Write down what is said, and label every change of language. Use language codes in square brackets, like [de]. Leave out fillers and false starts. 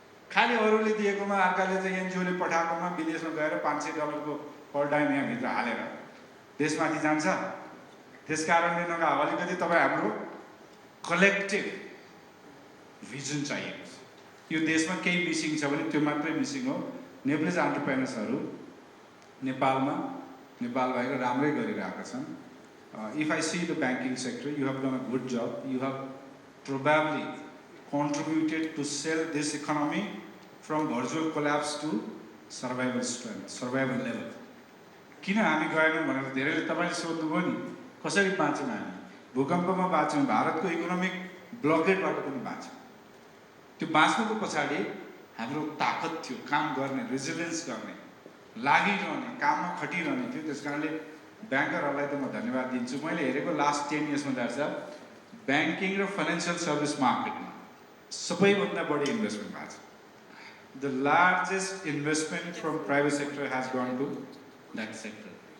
[ne] खालि अरूले दिएकोमा अर्काले चाहिँ एनजिओले पठाएकोमा विदेशमा गएर $500 पर डाइम यहाँभित्र हालेर देशमाथि जान्छ त्यस कारणले नभए अलिकति तपाईँ हाम्रो कलेक्टिभ भिजन चाहिएको छ यो देशमा केही मिसिङ छ भने त्यो मात्रै मिसिङ हो नेप्लिज एन्टरप्रेनर्सहरू नेपाल बाहिर राम्रै गरिरहेका छन् [en] If I see the banking sector, you have done a good job. You have probably contributed to sell this economy from virtual collapse to survival strength, survival level. [ne] किन हामी गएनौँ भनेर धेरैले तपाईले सोध्नुभयो नि कसरी बाँच्यौँ हामी भूकम्पमा बाँच्यौँ भारतको इकोनोमिक ब्लकेटबाट पनि बाँच्यौँ त्यो बाँच्नुको पछाडि हाम्रो ताकत थियो काम गर्ने रेजिलियन्स गर्ने लागिरहने काममा खटिरहने थियो त्यसकारणले ब्याङ्करहरूलाई त म धन्यवाद दिन्छु मैले हेरेको लास्ट 10 इयर्समा दाजु ब्याङ्किङ र फाइनेन्सियल सर्भिस मार्केटमा सबैभन्दा बढी इन्भेस्टमेन्ट भएको छ [en] The largest investment from private sector has gone to that sector.